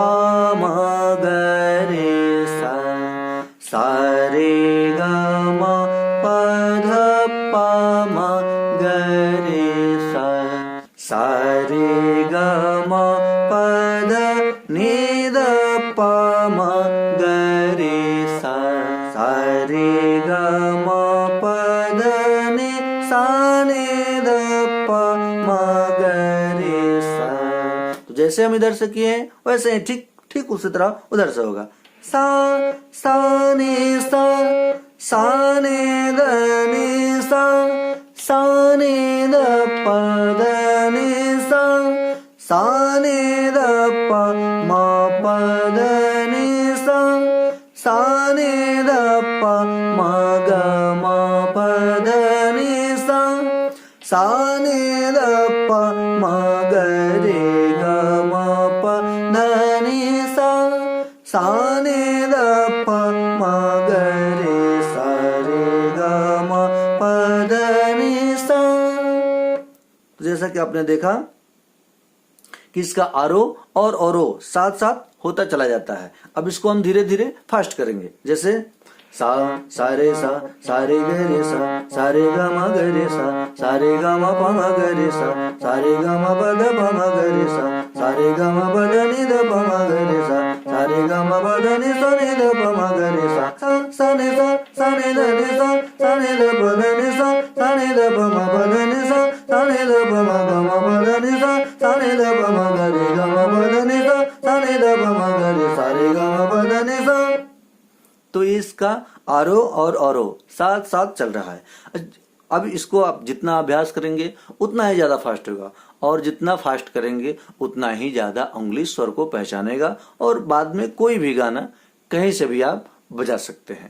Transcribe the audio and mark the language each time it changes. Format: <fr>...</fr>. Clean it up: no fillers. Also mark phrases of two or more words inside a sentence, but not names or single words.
<hi>म ग रे सा सा रे ग म प ध प म ग रे सा सा रे ग म प ध नि ध प म ग रे सा सा रे ग म प ध नि सा नि ध प म ग रे सा। तो जैसे हम इधर से किए हैं वैसे ही ठीक ठीक उसी तरह उधर से होगा। सा सा नि सा सा नि ध नि सा सा नि ध प ध नि सा सा नि ध प म प ध नि सा सा नि ध प म ग म प ध नि सा सा नि ध प म ग रे ग म प ध नि सा सा नि ध प म ग रे सा रे ग म प ध नि सा। जैसा कि आपने देखा कि इसका आरोह और अवरोह साथ साथ होता चला जाता है। अब इसको हम धीरे धीरे फास्ट करेंगे। जैसे सा सा रे ग रे सा रे ग म ग रे सा रे ग म प म ग रे सा रे ग म प ध प म ग रे सा रे ग म प ध नि ध प म ग रे सा रे ग म प ध नि सा नि ध प म ग रे सा सा नि ध नि सा नि ध प ध नि सा नि ध प म प ध नि सा नि ध प म ग म प ध नि सा नि ध प म ग रे ग म प ध नि सा नि ध प म ग रे सा रे ग म प ध नि सा। तो इसका आरोह और अवरोह साथ साथ चल रहा है। अब इसको आप जितना अभ्यास करेंगे उतना ही ज्यादा फास्ट होगा और जितना फास्ट करेंगे उतना ही ज्यादा उंगली स्वर को पहचानेगा और बाद में कोई भी गाना कहीं से भी आप बजा सकते हैं।</hi>